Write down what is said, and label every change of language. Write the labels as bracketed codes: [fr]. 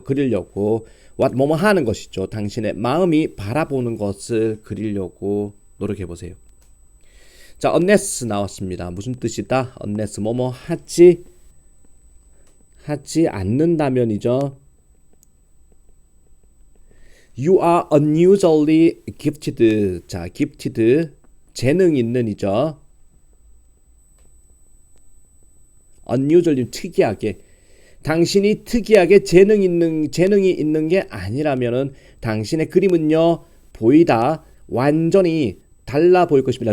[ko] 그리려고 뭐뭐 하는 것이죠. 당신의 마음이 바라보는 것을 그리려고 노력해보세요. 자, unless 나왔습니다. 무슨 뜻이다? unless 뭐뭐 하지 않는다면이죠. [en] You are unusually gifted. [ko] 자, gifted 재능 있는 이죠. unusually 특이하게 당신이 특이하게 재능이 있는 게 아니라면은 당신의 그림은요 보이다 완전히 달라 보일 것입니다.